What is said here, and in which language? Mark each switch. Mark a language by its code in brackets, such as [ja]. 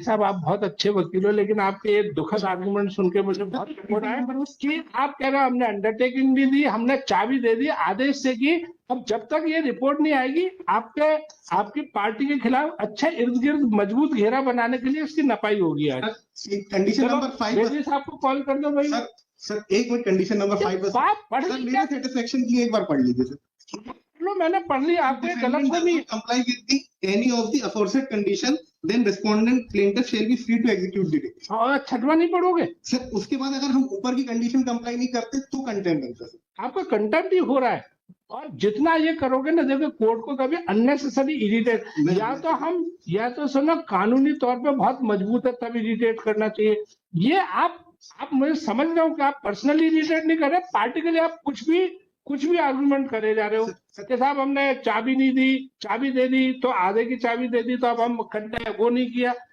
[hi] वकील साहब आप बहुत अच्छे वकील हो लेकिन आपके ये दुखद आर्गुमेंट सुन के मुझे बहुत दुख है कि आप कह रहे हो हमने अंडरटेकिंग भी दी, हमने चाबी दे दी आदेश से कि अब जब तक ये रिपोर्ट नहीं आएगी आपकी पार्टी के खिलाफ अच्छा इर्द गिर्द मजबूत घेरा बनाने के लिए इसकी नपाई होगी आज। कंडीशन नंबर 5 बेदी साहब को कॉल कर दो भाई। सर एक मिनट, कंडीशन नंबर 5 बस बात पढ़ सर ली मेरे सेटिस्फेक्शन के लिए एक बार पढ़ लीजिए सर। लो मैंने पढ़ ली, आपको ये गलत तो नहीं। [en] comply with the any of the aforesaid condition, then respondent plaintiff shall be free to execute the deed. [hi] और छठवा नहीं पढ़ोगे? सर उसके बाद अगर हम ऊपर की कंडीशन कंप्लाई नहीं करते तो कंटेम्प्ट बनता है। आपका कंटेम्प्ट ही हो रहा है और जितना ये करोगे ना देखो कोर्ट को कभी अननेसेसरी इरिटेट या तो सुनो कानूनी तौर पे बहुत मजबूत है तब इरिटेट करना चाहिए। ये आप मुझे समझ रहे हो कि आप पर्सनली इरिटेट नहीं कर रहे, पार्टी के लिए आप कुछ भी आर्गुमेंट करे जा रहे हो कि साहब हमने चाबी नहीं दी, चाबी दे दी तो आधे की चाबी दे दी तो अब हम वो नहीं किया।